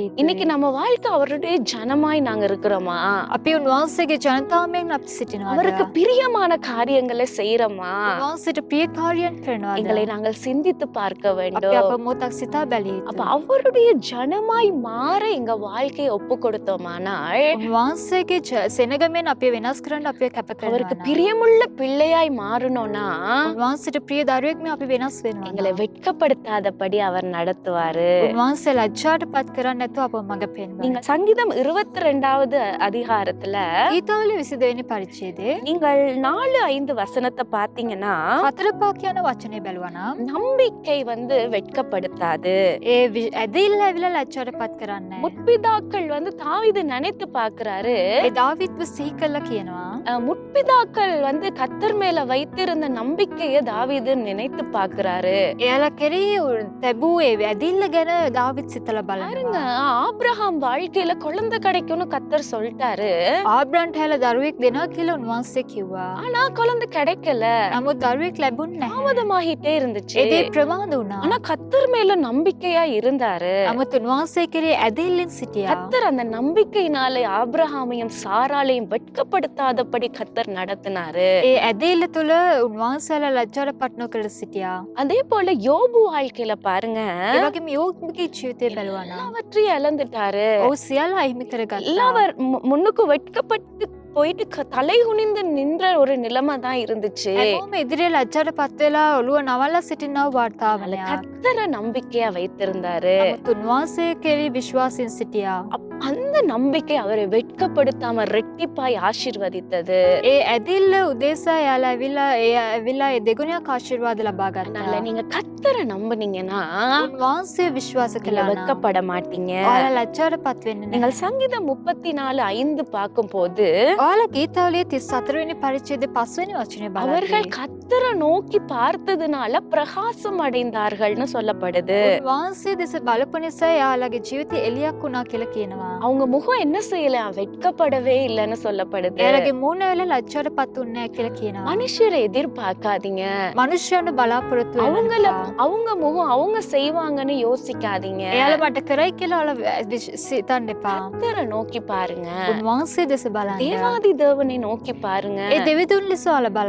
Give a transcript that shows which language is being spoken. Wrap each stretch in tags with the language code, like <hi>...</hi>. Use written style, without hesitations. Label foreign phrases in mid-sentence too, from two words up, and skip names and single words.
<ta>இன்னைக்கு நம்ம வாழ்க்கை அவருடைய ஜனமாய் நாங்க இருக்கிறோமா?</ta> <si>අපි උන්වහන්සේගේ ජනතාවයෙන් අපි සිටිනවාද?</si> <ta>அவருக்கு பிரியமான காரியங்களை செய்யறோமா?</ta> <si>උන්වහන්සේට ප්‍රිය කාර්යයන් කරනවාද?</si> <ta>எங்களை நாங்கள் சிந்தித்து பார்க்க</ta> <si>අපි</si> <ta>வேண்டும்.</ta> <si>අප මොහොතක් සිතා බැලිය</si> <ta>அப்ப</ta> <si>යුතුයි.</si> <ta>அவருடைய ஜனமாய் மாற எங்க வாழ்க்கையை ஒப்பு கொடுத்தோமானால்</ta> <si>උන්වහන්සේගේ සෙනගමෙන් අපි වෙනස් කරන්න අපි කැප</si> <ta>அவருக்கு</ta> <si>කරනවා.</si> <ta>பிரியமுள்ள பிள்ளையாய் மாறணும்னா</ta> <si>උන්වහන්සේට ප්‍රිය දරුවෙක් මේ අපි වෙනස්</si> <ta>எங்களை</ta> <si>වෙනවා.</si> <ta>வெட்கப்படுத்தாதபடி அவர் நடத்துவாரு.</ta> <si>උන්වහන්සේ ලැජ්ජාට පත් කරන්නේ නැතුව අපව මඟ පෙන්වයි.</si> <ta>நீங்க சங்கீதம் 22வது அதிகாரத்துல</ta> <si>ගීතාවලිය 22 වෙනි පරිච්ඡේදයේ</si> <ta>நீங்கள் 4-5 வசனத்தை பாத்தீங்கன்னா</ta> <si>4 කියන වචනේ බැලුවා නම්</si> <ta>நம்பிக்கை வெட்கப்படுத்தாது.</ta> <si>ඇදහිල්ල ඇවිල්ලා ලැජ්ජාට පත් කරන්නේ නැහැ.</si> <ta>முற்பிதாக்கள் தாவீது நினைத்து பாக்குறாரு.</ta> <si>ඒ දාවිත්ව සිහි කළා කියනවා.</si> <ta>முற்பிதாக்கள் கர்த்தர் மேல வைத்திருந்த நம்பிக்கையை தாவீது நினைத்து பாக்குறாரு.</ta> <si>එයාලා කෙරෙහි තැබූ ඒ ඇදහිල්ල ගැන දාවිත් සිතලා</si> <ta>பாருங்க,</ta> <si>බලනවා.</si> <ta>ஆபிரகாம் வாழ்க்கையில குழந்தை கிடைக்கும்னு கர்த்தர் சொல்லிட்டாரு.</ta> <si>ආබ්‍රහන්ට හැල දරුවෙක් දෙනවා කියලා උන්වහන්සේ කිව්වා.</si> <ta>ஆனா குழந்தை கிடைக்கல,</ta> <si>නමුත් දරුවෙක් ලැබුණ නැහැ.</si> <ta>தாமதமாகிட்டே இருந்துச்சு.</ta> <si>ඒ දේ ප්‍රමාද වුණා.</si> <ta>ஆனா கர்த்தர் மேல நம்பிக்கையா இருந்தாரு.</ta> <si>නමුත් උන්වහන්සේ කෙරෙහි ඇදහිල්ලෙන් සිටියා.</si> <ta>கர்த்தர் அந்த நம்பிக்கையினாலே ஆபிரகாமையும் சாராளையும் வெட்கப்படுத்தாதபடி கர்த்தர் நடத்தினாரு.</ta> <si>ඒ ඇදහිල්ල තුළ උන්වහන්සේලා ලැජ්ජාට පත් නොකර සිටියා.</si> <ta>அதே போல யோபு வாழ்க்கையில பாருங்க,</ta> <si>ඒ වගේම යෝබ්ගේ ජීවිතය බැලුවා නම්</si> <ta>எல்லாவற்றையும் இழந்துட்டாரு.</ta> <si>ඔහු සියල්ල අහිමි කරගත්තා.</si> <ta>எல்லாவர் முன்னுக்கு வெட்கப்பட்டு போயிட்டு தலை குனிந்து நின்ற ஒரு நிலைமை தான் இருந்துச்சு.</ta> <si>හැමෝම ඉදිරියේ ලැජ්ජාට පත් වෙලා ඔළුව නවලා සිටිනව වාර්තාවනයක්.</si> <ta>கர்த்தரை நம்பிக்கையா வைத்திருந்தாரு.</ta> <si>නමුත් උන්වහන්සේ කෙරෙහි විශ්වාසයෙන් සිටියා.</si> <ta>அந்த நம்பிக்கை அவரை வெட்கப்படுத்தாம ரெட்டிப்பாய் ஆசீர்வதித்தது.</ta> <si>ඒ ඇදහිල්ල උදෙසා එයාලා ඇවිල්ලා ඒ දෙගුණයක් ආශිර්වාද ලබා</si> <ta>அதனால</ta> <si>ගත්තා.</si> <ta>நீங்க கர்த்தரை நம்புனீங்கன்னா</ta> <si>උන්වහන්සේ විශ්වාස</si> <ta>நீங்க</ta> <si>කළා නම්</si> <ta>வெட்கப்பட மாட்டீங்க.</ta> <si>ඔයාලා ලැජ්ජාට පත් වෙන්නේ නැහැ.</si> <ta>நீங்கள் சங்கீதம் 34:5 பார்க்கும்போது</ta> <si>ඔයාලා ගීතාවලිය 34 වෙනි පරිච්ඡේදයේ 5 වෙනි වචනේ</si> <ta>அவர்கள்</ta> <si>බලද්දී</si> <ta>கர்த்தரை நோக்கி பார்த்ததுனால பிரகாசம் அடைந்தார்கள்னு சொல்லப்படுது.</ta> <si>උන්වහන්සේ දෙස බලපු නිසා එයාලගේ ජීවිතේ එළියක් වුණා කියලා කියනවා.</si> <ta>அவங்க முகம் என்ன செய்யல, வெட்கப்படவே இல்லைன்னு சொல்லப்படுது.</ta> <si>එයාලගේ මූණ වල ලැජ්ජාට පත් වුණේ නැහැ කියලා කියනවා.</si> <ta>மனுஷரை எதிர்பார்க்காதீங்க.</ta> <si>මනුෂ්‍යයන්ට බලාපොරොත්තු වෙන්න</si> <ta>அவங்கள</ta> <si>එපා.</si> <ta>அவங்க முகம் அவங்க செய்வாங்கன்னு யோசிக்காதீங்க.</ta> <si>එයාලා මට කරයි කියලා සිතන්න එපා.</si> <ta>கர்த்தரை நோக்கி பாருங்க.</ta> <si>උන්වහන්සේ දෙස බලන්න.</si> <ta>தேவாதி தேவனை நோக்கி பாருங்க.</ta> <si>ඒ දෙවිඳුන් ලෙස ඔයාලා</si> <ta>நீங்க</ta>